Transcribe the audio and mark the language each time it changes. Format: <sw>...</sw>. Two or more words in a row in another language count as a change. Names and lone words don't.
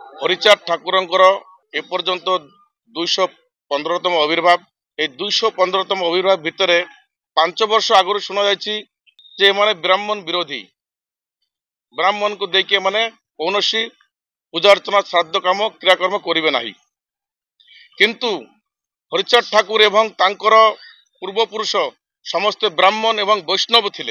<or>ହରିଚାନ୍ଦ ଠାକୁରଙ୍କର ଏପର୍ଯ୍ୟନ୍ତ 215ତମ ଆବିର୍ଭାବ। ଏଇ 215ତମ ଆବିର୍ଭାବ ଭିତରେ 5 ବର୍ଷ ଆଗରୁ ଶୁଣା ଯାଇଛି ଯେ ଏମାନେ ବ୍ରାହ୍ମଣ ବିରୋଧୀ, ବ୍ରାହ୍ମଣକୁ ଦେଇକି ଏମାନେ କୌଣସି ପୂଜା ଅର୍ଚ୍ଚନା ଶ୍ରାଦ୍ଧ କାମ କ୍ରିୟାକର୍ମ କରିବେ ନାହିଁ। କିନ୍ତୁ ହରିଚାঁଦ ଠାକୁର ଏବଂ ତାଙ୍କର ପୂର୍ବପୁରୁଷ ସମସ୍ତେ ବ୍ରାହ୍ମଣ ଏବଂ ବୈଷ୍ଣବ ଥିଲେ।</or>